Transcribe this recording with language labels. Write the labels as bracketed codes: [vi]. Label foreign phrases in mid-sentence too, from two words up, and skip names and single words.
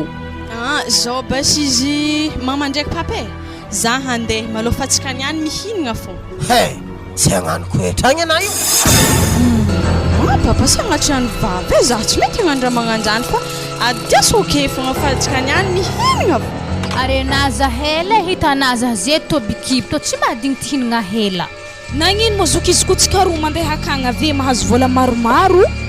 [mg] zao basy izy mama ndraiky papa za handeha malofa atsika niany mihinagna fô tsy hagnanoko etragny ana io papa sagnatriany vava za tsy mety hagnano raha magnano zany fa adias oke fogna fa atsika niany mihinagna fô ary anaza hela hitanaza ze to bikiby to tsy mahadigny ty hinagna hela nagnino mozoky izy ko tsika roa mandeha akagny ave mahazo vola maromaro